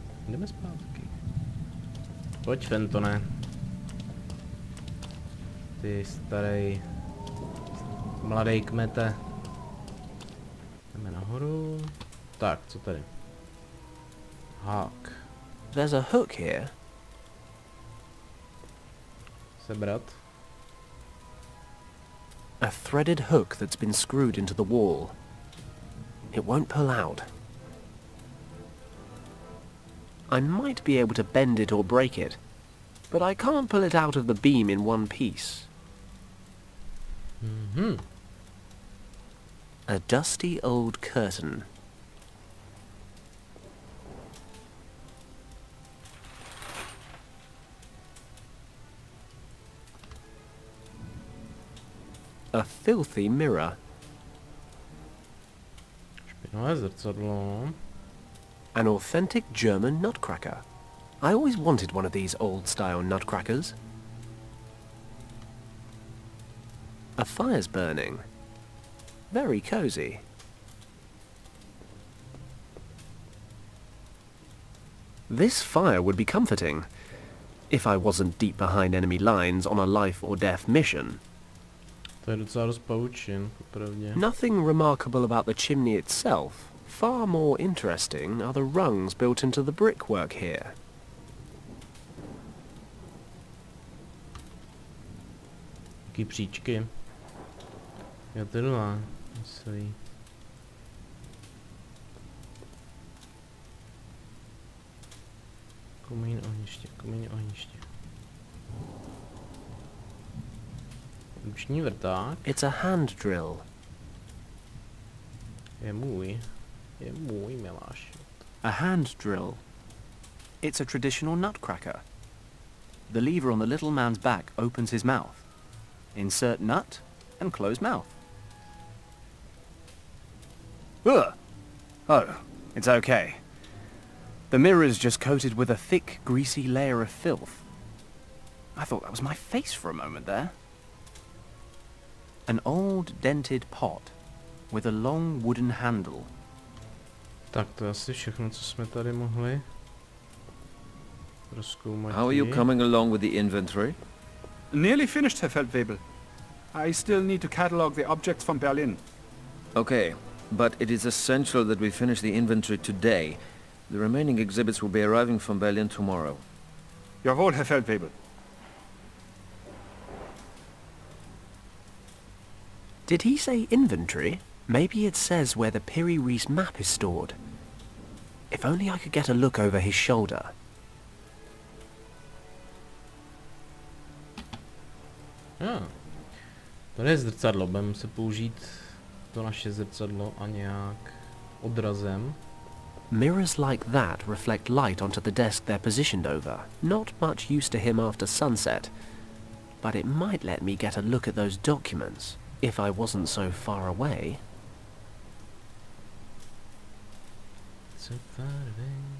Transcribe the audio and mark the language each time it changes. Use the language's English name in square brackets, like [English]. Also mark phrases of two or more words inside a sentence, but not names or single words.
[Czech] Jdeme zpátky. Pojď, Fentone. Ty starý mladý kmete. Jdeme nahoru. Tak, co tady? Hák. [English] There's a hook here. [Czech] Sebrat. [English] A threaded hook that's been screwed into the wall. It won't pull out. I might be able to bend it or break it, but I can't pull it out of the beam in one piece. A dusty old curtain. A filthy mirror. [Czech] Špinavé zrcadlo. [English] An authentic German nutcracker. I always wanted one of these old-style nutcrackers. A fire's burning. Very cozy. This fire would be comforting, if I wasn't deep behind enemy lines on a life or death mission. [Czech] To je docela dost pavučin, popravdě. [English] Nothing remarkable about the chimney itself. Far more interesting are the rungs built into the brickwork here. [Czech] Taky příčky. Jo, tyhle. Myslí. Komín ohniště, komín ohniště. Ruční vrták. [English] It's a hand drill. [Czech] Je můj miláš. [English] A hand drill. It's a traditional nutcracker. The lever on the little man's back opens his mouth. Insert nut and close mouth. Ugh. Oh, it's okay. The mirror's just coated with a thick, greasy layer of filth. I thought that was my face for a moment there. An old dented pot with a long wooden handle. [Czech] Tak to je asi všechno, co jsme tady mohli rozkoumat. [English] How are you coming along with the inventory? Nearly finished, [German] Herr Feldwebel. [English] I still need to catalogue the objects from Berlin. Okay, but it is essential that we finish the inventory today. The remaining exhibits will be arriving from Berlin tomorrow. [German] Jawohl, Herr Feldwebel. [English] Did he say inventory? Maybe it says where the Piri Reis map is stored. If only I could get a look over his shoulder. Ah. [Czech] To je zrcadlo, budeme muset použít to naše zrcadlo a nějak odrazem. [English] Mirrors like that reflect light onto the desk they're positioned over. Not much use to him after sunset, but it might let me get a look at those documents if I wasn't so far away. So far away.